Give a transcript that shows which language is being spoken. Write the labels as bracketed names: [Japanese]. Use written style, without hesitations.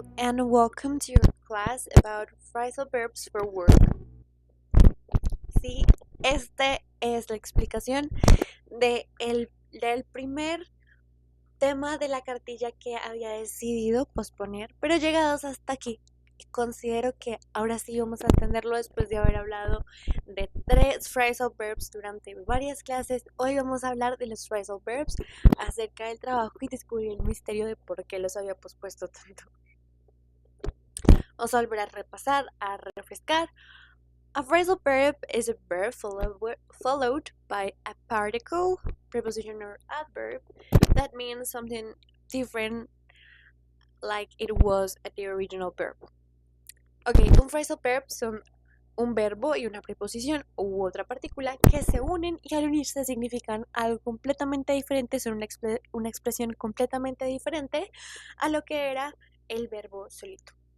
[English] and welcome to your class about phrasal verbs for work. [Spanish] Sí, esta es la explicación del primer tema de la cartilla que había decidido posponer, pero llegados hasta aquí, considero que ahora sí vamos a entenderlo después de haber hablado de 3 phrasal verbs durante varias clases. Hoy vamos a hablar de los phrasal verbs, acerca del trabajo y descubrir el misterio de por qué los había pospuesto tanto. Vamos a volver a repasar, a refrescar. [English] A phrasal verb is a verb followed by a particle, preposition or adverb that means something different like it was at the original verb. [Spanish] Ok, un phrasal verb son un verbo y una preposición u otra partícula que se unen y al unirse significan algo completamente diferente, son una expresión completamente diferente a lo que era el verbo solito.